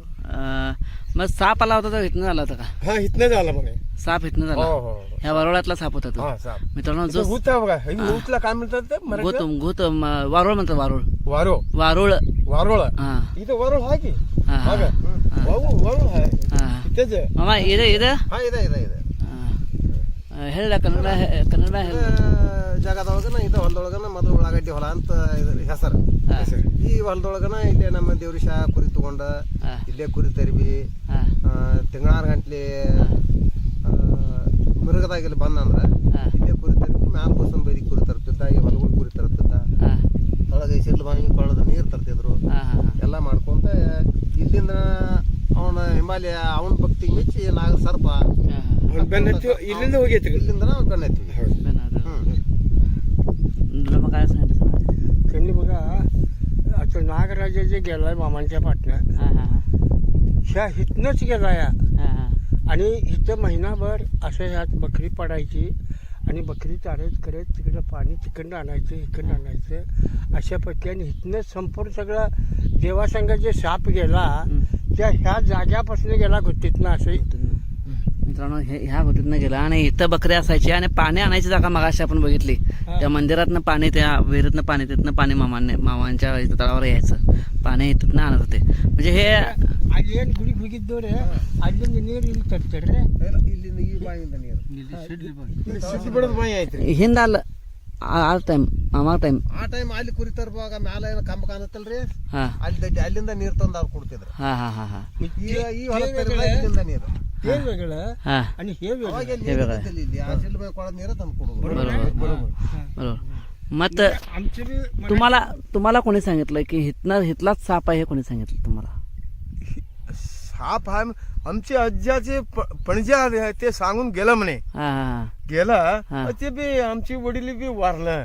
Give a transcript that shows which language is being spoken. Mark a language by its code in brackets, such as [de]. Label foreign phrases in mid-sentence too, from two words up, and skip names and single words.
[mr] मग साप आला होता तर इथनं आला होता का. हा इथनं झालं म्हणे. साप इथनं हो झाला. हो ह्या वरोळ्यातला साप होता तो. हा साप मित्रांनो जो होता बघा होतला काय म्हणतात ते घोत मराठीत? घोत वारुळ म्हणतात. वारुळ वारो वारुळ. वारोळ हां इथं वारोळ आहे की हां हा हां का? वारोळ आहे हां. इथेच आहे. [kn] ಮಾಮ ಇದೆ ಇದೆ ಹಾಂ ಇದೆ ಇದೆ ಇದೆ ಹೇಳ ಕನ್ನಡ ಕನ್ನಡ ಹೇಳ. ಜಾಗದೊಳಗನ ಇದು ಹೊಲದೊಳಗನ ಮೊದಲು ಉಳ್ಳಾಗಡ್ಡಿ ಹೊಲ ಅಂತ ಹೆಸರು. ಈ ಹೊಲದೊಳಗನ ಇಲ್ಲೇ ನಮ್ಮ ದೇವ್ರಿಶ ಕುರಿ ತಗೊಂಡ ಇಲ್ಲೇ ಕುರಿ ತರ್ಬಿ ತಿಂಗಳಾರು ಗಂಟ್ಲೆ ಮೃಗದಾಗಿಲ್ಲಿ ಬಂದಂದ್ರೆ ಇಲ್ಲೇ ಕುರಿ ತರ್ಬಿ ಮ್ಯಾಲ ಕೂಸನ್ ಬೈದಿ ಕುರಿ ತರ್ತಿದ್ದ. ಈ ಹೊಲಗಳು ಕುರಿ ತರ್ತಿದ್ದ. ಒಳಗೆ ಸಿಡ್ಲು ಬಾವಿ ಕೊಳ್ಳದ ನೀರು ತರ್ತಿದ್ರು. ಎಲ್ಲ ಮಾಡ್ಕೊಂತ ಇಲ್ಲಿಂದ ಅವನ ಹಿಮಾಲಯ ಅವನ ಭಕ್ತಿಗೆ ಮೆಚ್ಚಿ ನಾಗ ಸರ್ಪ ಇಲ್ಲಿಂದ ಹೋಗೈತ್ರಿ. ಇಲ್ಲಿಂದ ಬೆನ್ನೈತಿ. [mr] मग काय सांगितलं सर. त्यांनी बघा आता नागराजा जे गेलाय मामांच्या पाटण्यात हां हां ह्या हितनंच गेलाय. हां हां आणि इथं महिनाभर असं ह्यात बकरी पडायची आणि बकरी चारत करत तिकडं पाणी तिकडनं आणायचं इकडनं आणायचं अशा पद्धतीने हितनंच संपूर्ण सगळं देवासंग जे साप गेला त्या ह्या जाग्यापासून गेला गुत्तीतनं असं. मित्रांनो ह्या गोष्टीतनं गेला आणि इथं बकऱ्या असायची आणि पाणी आणायची जागा मगाशी आपण बघितली. त्या मंदिरातनं पाणी त्या विहिरीतनं पाणी तिथनं पाणी मामांच्या इथं तळावर यायचं. पाणी इथनं आणत होते. म्हणजे हे [kn] ಅಲ್ಲಿ ಏನು ಗುಡಿ ಹೋಗಿದ್ದವ್ರೆ ಅಲ್ಲಿಂದ ನೀರು ಇಲ್ಲಿ ತರ್ತಾರೆ. ಇಲ್ಲಿಂದ ಈ ಬಾವಿಯಿಂದ ನೀರು ಸಿಟಿ ಬಡದ ಬಾಯಿ ಐತ್ರಿ. ಹಿಂದೆ ಅಲ್ಲ ಆ ಟೈಮ್ ಮಾಮ ಟೈಮ್ ಆ ಟೈಮ್ ಅಲ್ಲಿ ಕುರಿ ತರ್ಬಾಗ ಮ್ಯಾಲ ಏನೋ ಕಂಬ ಕಾಣತ್ತಲ್ರಿ ಹಾಂ ಅಲ್ಲಿ ದಡ್ಡಿ ಅಲ್ಲಿಂದ ನೀರು ತಂದು ಅವ್ರು ಕೊಡ್ತಿದ್ರು. ಹಾಂ ಹಾಂ ಹಾಂ ಹಾಂ ಈ ಹೊಲ ತರ್ಬಾಗ ಇಲ್ಲಿಂದ ನೀರು [mr] हे वेगळं हां आणि हे वेगळं. [kn] ಅವಾಗ [mr] हे वेगळं. [kn] ಇಲ್ಲಿ ಆ ಸಿಡ್ಲು ಬಾವಿ ಕೊಳದ ನೀರು ತಂದು ಕೊಡೋದು. [mr] बरोबर. मग आमचे बी तुम्हाला कोणी सांगितलं की हितलाच साप आहे हे कोणी सांगितलं तुम्हाला. साप हा आमचे आज्जाचे पणजा ते सांगून गेलं म्हणे. हां हां गेलं हा. ते बी आमची वडील बी वारलं.